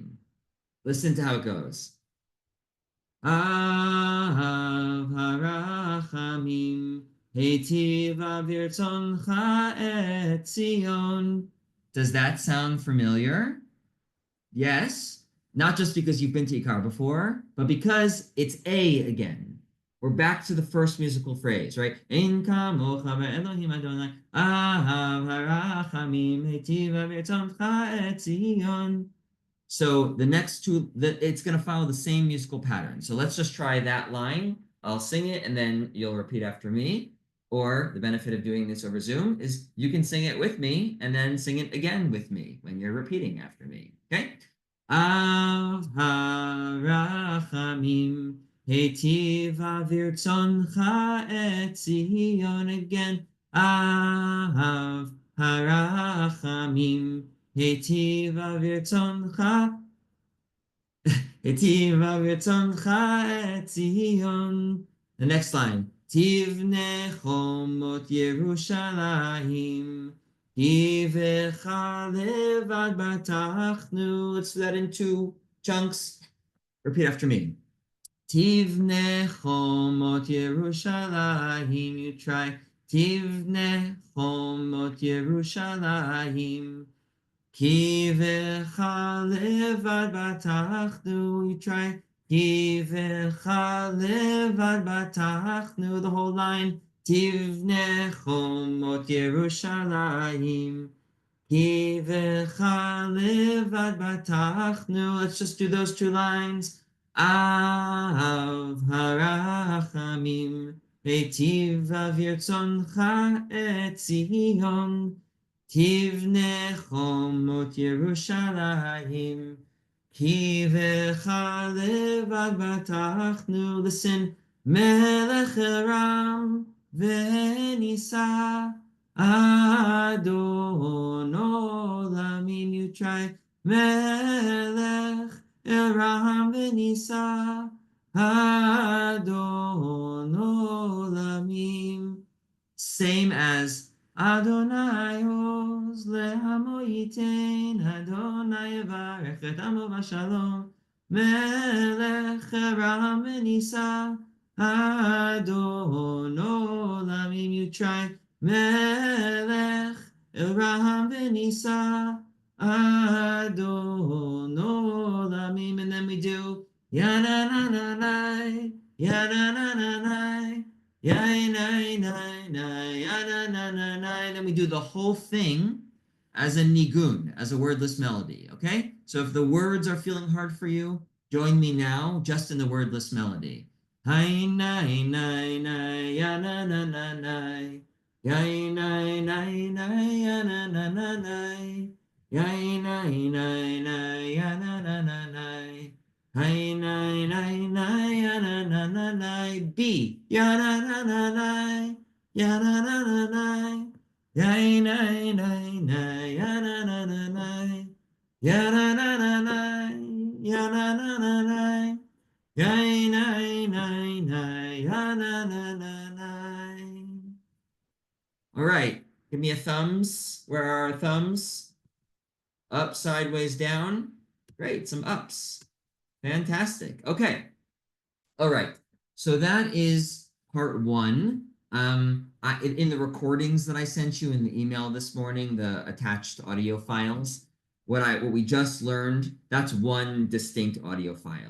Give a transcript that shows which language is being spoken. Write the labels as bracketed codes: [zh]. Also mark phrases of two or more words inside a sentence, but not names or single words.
[en] Listen to how it goes. [he] אב הרחמים, היטיב ברצונך את ציון. [en] Does that sound familiar? Yes, not just because you've been to IKAR before, but because it's A again. We're back to the first musical phrase, right? [he] אין כמוך באלהים אדני, אב הרחמים, היטיב ברצונך את ציון. [en] So the next two, it's going to follow the same musical pattern. So let's just try that line. I'll sing it and then you'll repeat after me. Or the benefit of doing this over Zoom is you can sing it with me and then sing it again with me when you're repeating after me. Okay? [he] אב הרחמים, היטיב ברצונך את ציון. Again. אב הרחמים, היטיב ברצונך את ציון. [en] The next line. [he] תבנה חומות ירושלים, כי בך לבד בטחנו. [en] Let's do that in two chunks. Repeat after me. [he] תבנה חומות ירושלים. [en] You try. [he] תבנה חומות ירושלים, כי בך לבד בטחנו. [en] You try. [he] כי בך לבד בטחנו. [en] The whole line. [he] תבנה חומות ירושלים, כי בך לבד בטחנו. [en] Let's just do those two lines. [he] אב הרחמים, היטיב ברצונך את ציון, תבנה חומות ירושלים, כי בך לבד בטחנו. Listen. מלך אל רם ונשא, אדון עולמים. [en] You try. [he] מלך אל רם ונשא, אדון עולמים. Same as אדני עז לעמו יתן, אדני יברך את עמו בשלום. מלך אל רם ונשא, אדון עולמים. [en] You try. [he] מלך אל רם ונשא, אדון עולמים. [en] And then we do ya-na-na-na-nai, ya-na-na-na-nai, ya-na-na-na-nai, ya-na-na-na-nai. Then we do the whole thing as a nigun, as a wordless melody, okay? So if the words are feeling hard for you, join me now just in the wordless melody. Hi-nai-nai-nai, ya-na-na-na-nai, ya-nai-nai-nai, ya-na-na-na-nai, ya-nai-nai-nai, ya-na-na-na-nai, hi-nai-nai-nai, ya-na-na-na-nai. B. Ya-na-na-na-nai, ya-na-na-na-nai, ya-nai-nai-nai, ya-na-na-na-nai, ya-na-na-na-nai, ya-na-na-na-nai, ya-nai-nai-nai, ya-na-na-na-nai. All right, give me a thumbs. Where are our thumbs? Up, sideways, down. Great, some ups. Fantastic. Okay. All right. So that is part one. In the recordings that I sent you in the email this morning, the attached audio files, what we just learned, that's one distinct audio file.